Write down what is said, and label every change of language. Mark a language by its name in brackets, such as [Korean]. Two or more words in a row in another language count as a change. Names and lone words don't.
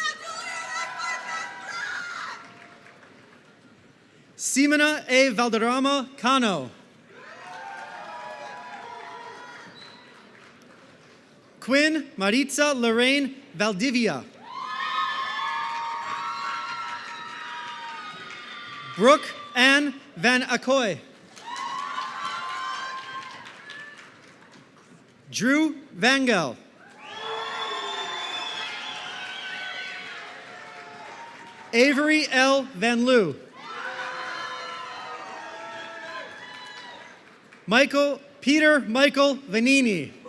[English] Simona A. Valderrama Cano. Quinn Maritza Lorraine Valdivia. Brooke Ann Van Accoy. Drew Vangel. Avery L. Van Loo. Peter Michael Vanini.